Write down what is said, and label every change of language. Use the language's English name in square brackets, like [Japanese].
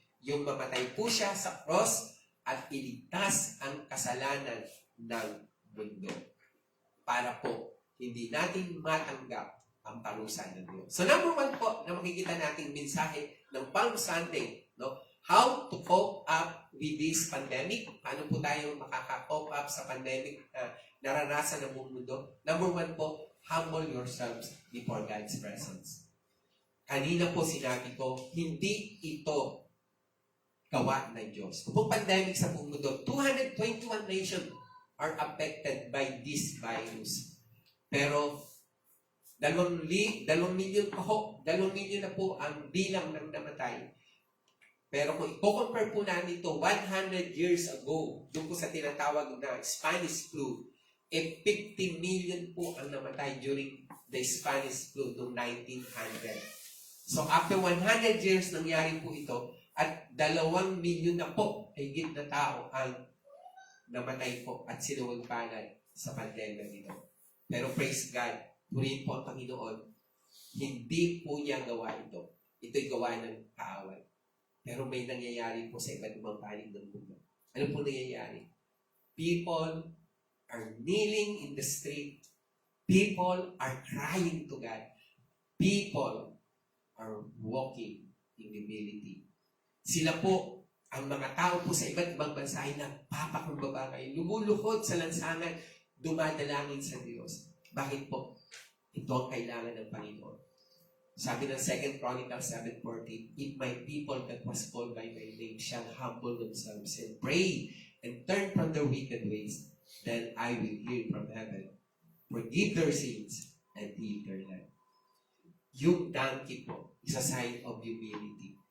[Filipino] Yung mamatay po siya sa cross at iligtas ang kasalanan ng mundo. Para po, hindi natin matanggap ang parusa ng Diyos. So number one po na makikita nating mensahe ng Palm Sunday, no? [English] How to cope up with this pandemic. [Filipino] Paano po tayo makaka-cope up sa pandemic na naranasan ng buong mundo? [English] Number one po, humble yourselves before God's presence. [Filipino] Kanina po sinabi ko, hindi ito gawa ng Diyos. Kung pandemic sa buong mundo, [English] 221 nations are affected by this virus. [Filipino] Pero 2 milyon na po ang bilang ng namatay. Pero kung i-compare po natin ito 100 years ago, doon po sa tinatawag na Spanish flu, 50 million po ang namatay [English] during the Spanish flu [Filipino] noong 1900. [English] So after 100 years [Filipino] nangyari po ito, at 2 milyon na po higit na tao ang namatay po at sinuwagpanan sa pandemya nito. Pero [English] praise God, [Filipino] purihin po ang Panginoon, hindi po niya gawa ito. Ito'y gawa ng kaaway. Pero may nangyayari po sa iba't ibang panig ng mundo. Ano po nangyayari? [English] People are kneeling in the street. People are crying to God. People are walking in humility. [Filipino] Sila po, ang mga tao po sa iba't ibang bansa ay nagpapakumbaba kayo. Lumuluhod sa lansangan, dumadalangin sa Diyos. Bakit po? Ito ang kailangan ng Panginoon. Sabi ng [English] 2 Chronicles 7:14, if my people that was called by my name shall humble themselves and pray and turn from their wicked ways, then I will hear from heaven, forgive their sins, and heal their land. [Filipino] Yung [English] donkey po is a sign of humility.